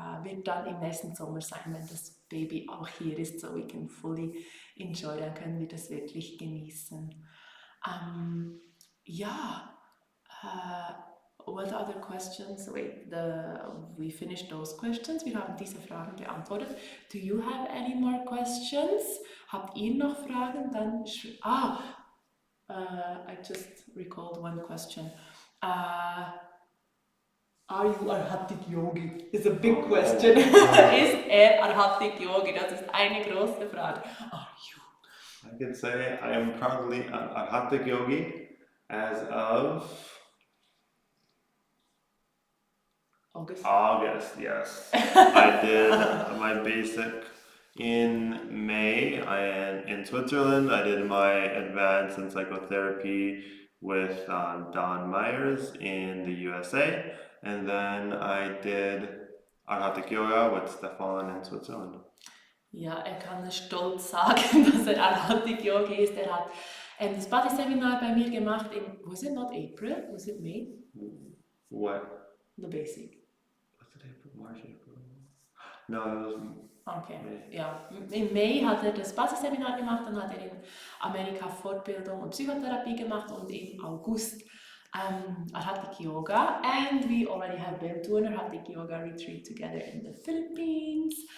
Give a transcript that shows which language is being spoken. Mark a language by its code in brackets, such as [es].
[de] Wird dann im nächsten Sommer sein, wenn das Baby auch hier ist, [en] so we can fully enjoy, [de] dann können wir das wirklich genießen. [en] Ja, what other questions? Wait, we finished those questions. [de] Wir haben diese Fragen beantwortet. [en] Do you have any more questions? [de] Habt ihr noch Fragen? [en] Dann I just recalled one question. Are you Arhatic Yogi? Is a big question. [de] Ist Arhatic Yogi? Das ist eine große Frage. [en] Are you? I could say I am proudly an Arhatic yogi as of August, yes. I did my basic in May in Switzerland. I did my advanced in psychotherapy with Don Myers in the USA. And then I did Arhatic Yoga with Stefan in Switzerland. [de] Ja, kann stolz sagen, dass Arhatic Yogi ist. Er hat das Body-Seminar bei mir gemacht [en] was it not April? Was it May? What? The basic. Was it April? March, April? No, it was [de] Okay, ja. Im Mai hat er das Basisseminar gemacht, dann hat er in Amerika Fortbildung und Psychotherapie gemacht und im August Arhatic Yoga. [en] And we already have been to an Arhatic Yoga retreat together in the Philippines.